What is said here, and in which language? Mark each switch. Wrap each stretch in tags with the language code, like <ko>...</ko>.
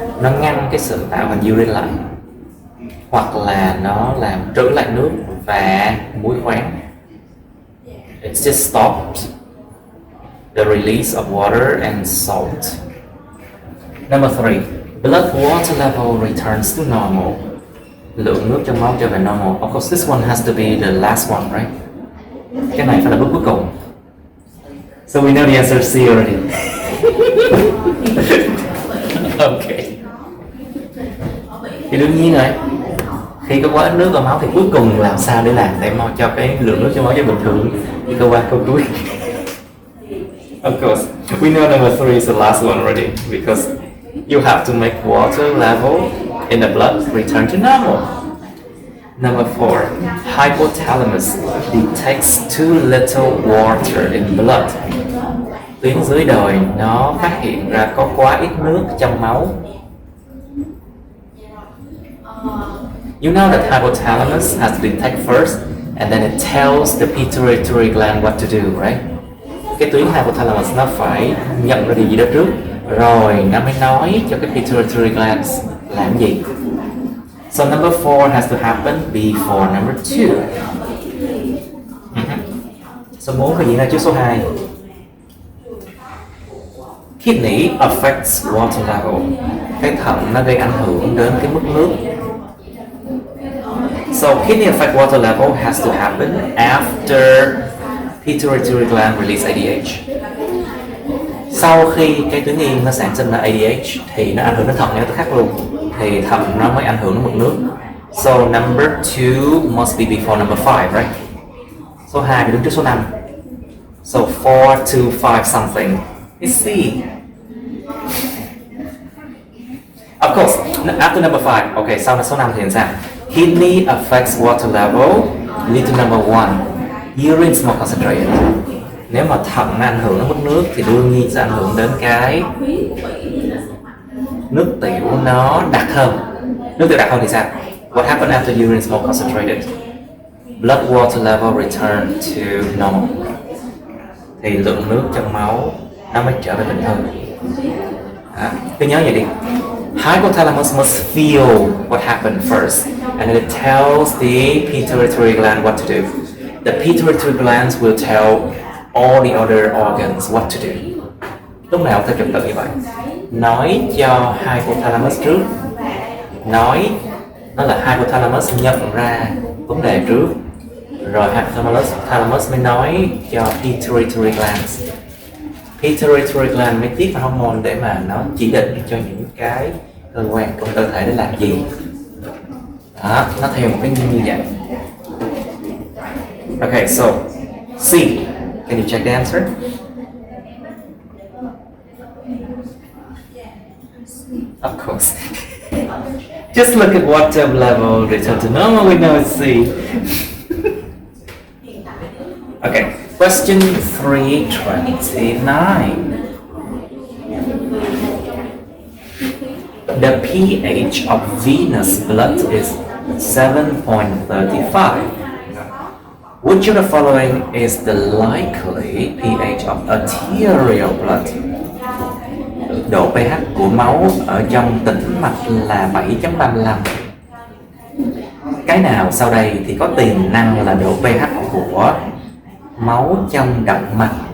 <vi>Nó ngăn cái sự tạo thành urine lại, hoặc là nó làm trữ lại nước và muối khoáng.</vi> <en>It just stops the release of water and salt. Number 3. Blood water level returns to normal.</en> <vi>Lượng nước trong máu trở về normal.</vi> <en>Of course, this one has to be the last one, right?</en> <vi>Cái này phải là bước cuối cùng.</vi> <en>So we know the answer is C already.</en> <vi>Okay. Thì đương nhiên rồi. Khi có quá ít nước vào máu thì cuối cùng làm sao để làm để cho cái lượng nước trong máu trở bình thường thì câu qua câu cuối.</vi> <en>Of course, we know number 3 is the last one already because you have to make water level in the blood return to normal. Number 4, hypothalamus detects too little water in blood.</en> <vi>Tuyến dưới đồi nó phát hiện ra có quá ít nước trong máu.</vi> <en>You know that hypothalamus has to detect first and then it tells the pituitary gland what to do, right?</en> <vi>Cái tuyến hypothalamus nó phải nhận ra điều gì đó trước, rồi nó mới nói cho cái pituitary glands làm gì.</vi> <en>So number 4 has to happen before number 2.</en> <vi>Số 4 phải diễn ra trước số 2.</vi> <en>Kidney affects water level.</en> <vi>Cái thận nó gây ảnh hưởng đến cái mức nước.</vi> <en>So kidney affect water level has to happen after pituitary gland release ADH.</en> <vi>Sau khi cái tuyến yên nó sản sinh ra ADH thì nó ảnh hưởng đến thận theo tức khắc luôn, thì thận nó mới ảnh hưởng đến mực nước.</vi> <en>So number 2 must be before number 5, right?</en> <vi>Số 2 phải đứng trước số 5.</vi> <en>So 4 to 5 something is C. Of course, after number 5, okay,</en> <vi>sau số 5 thì làm sao?</vi> <en>Kidney affects water level, lead to number 1. Urine is more concentrated.</en> <vi>Nếu mà thận nó ảnh hưởng đến mức nước thì đương nhiên sẽ ảnh hưởng đến cái nước tiểu nó đặc hơn. Nước tiểu đặc hơn thì sao?</vi> <en>What happened after urine is more concentrated? Blood water level return to normal.</en> <vi>Thì lượng nước trong máu nó mới trở về bình thường. Cứ nhớ vậy đi.</vi> <en>Hypothalamus must feel what happened first, and then it tells the pituitary gland what to do. The pituitary glands will tell all the other organs what to do.</en> <vi>Lúc nào theo trật tự như vậy? Nói cho hypothalamus trước. Nói nó là hypothalamus nhận ra vấn đề trước, rồi hypothalamus mới nói cho pituitary glands. Pituitary gland mới tiết hormone để mà nó chỉ định cho những cái cơ quan trong cơ thể để làm gì. Đó, nó theo một cái như vậy.</vi> <en>Okay, so C. Can you check the answer? Of course. Just look at water level return to normal. We know it's C. Okay, question 329. The pH of venous blood is 7.35. Which of the following is the likely pH of arterial blood?</en> <vi>Độ pH của máu ở trong tĩnh mạch là 7.35. Cái nào sau đây thì có tiềm năng là độ pH của máu trong động mạch?</vi>